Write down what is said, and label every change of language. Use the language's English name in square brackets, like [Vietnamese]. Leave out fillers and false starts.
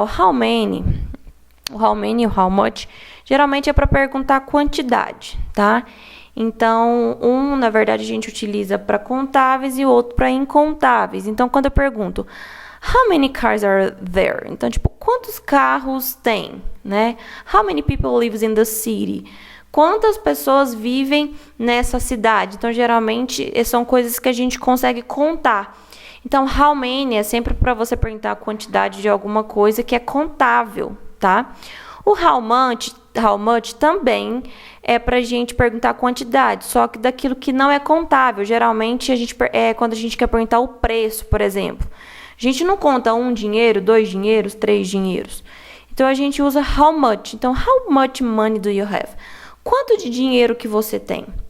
[Portuguese] O how many e o how much, geralmente é para perguntar quantidade, tá? Então, na verdade, a gente utiliza para contáveis e o outro para incontáveis. Então, quando eu pergunto, [English] how many cars are there? [Portuguese] Então, tipo, quantos carros tem, né? [English] How many people live in the city? [Portuguese] Quantas pessoas vivem nessa cidade? Então, geralmente, são coisas que a gente consegue contar. Então, how many é sempre para você perguntar a quantidade de alguma coisa que é contável, tá? O how much também é para a gente perguntar a quantidade, só que daquilo que não é contável. Geralmente, quando a gente quer perguntar o preço, por exemplo. A gente não conta 1 dinheiro, 2 dinheiros, 3 dinheiros. Então, a gente usa how much. [English] Então, how much money do you have? [Portuguese] Quanto de dinheiro que você tem?